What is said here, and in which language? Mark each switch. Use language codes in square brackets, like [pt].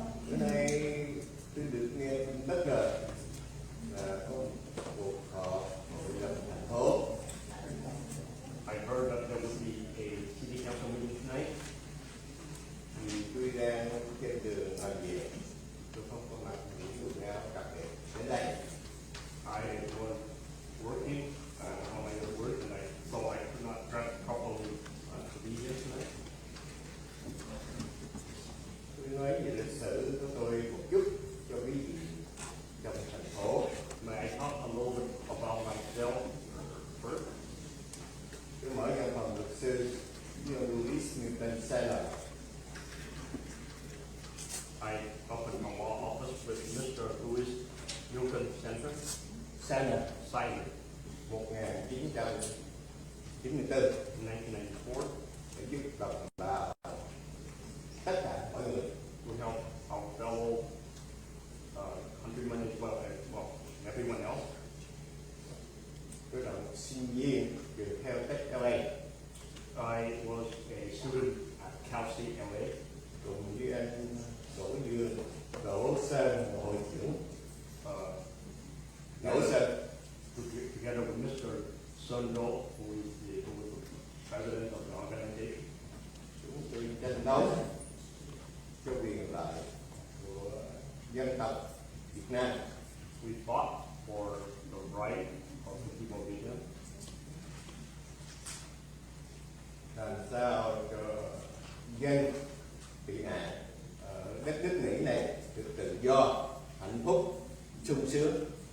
[vi] Bữa nay tôi được nghe tin bất ngờ là có một cuộc họp hội đồng thành phố. [en] I heard that there would be a city council meeting tonight. [vi] Thì tôi đang trên đường làm việc, tôi không có mặc những quần áo đặc biệt đến đây. [en] I was working on my own work tonight, so I could not dress properly to be here tonight. [vi] Tôi nói về lịch sử của tôi một chút cho quý vị trong thành phố. [en] May I talk a little bit about myself first? [vi] Tôi mở văn phòng luật sư với ông Louis Newton Saylor. [en] I opened my law office with Mr. Louis Newton Saylor, 1994 [vi] 1994. để giúp đồng bào tất cả mọi người. [en] We help our fellow countrymen as well as everyone else. [vi] Tôi là một sinh viên trường theo FBLS. [en] I was a student at Cal State LA. [vi] Cùng với anh Đỗ Sơn, hội trưởng Đỗ Sơn. [en] Together with Mr. Sun Do, who is the president of the organization. [vi] Chúng tôi tranh đấu cho quyền lợi của dân tộc Việt Nam. [en] We fought for the right of the people of Vietnam. [vi] Làm sao cho dân bị nạn ở đất nước Mỹ này được tự do, hạnh phúc, sung sướng.